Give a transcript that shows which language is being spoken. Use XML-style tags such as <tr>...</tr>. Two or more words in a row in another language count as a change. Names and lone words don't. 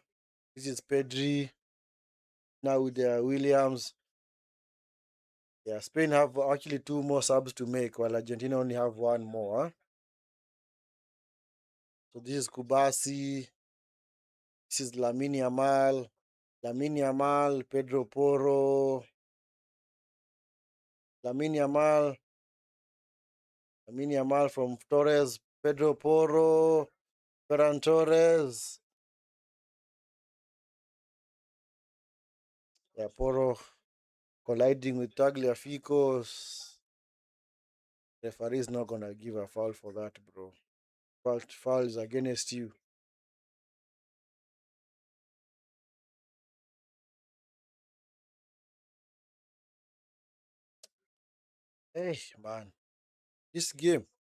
<en>This is Pedri. Now with Williams. Yeah, Spain have actually two more subs to make, while Argentina only have one more. Huh? So this is Kubasi. This is Lamine Yamal. Lamine Yamal, Pedro Porro. Lamine Yamal. Lamine Yamal from Torres. Pedro Porro. Ferran Torres. Yeah, Porro colliding with Tagliaficos. Referee is not gonna give a foul for that, bro. Foul is against you. Hey, man, this game.</en>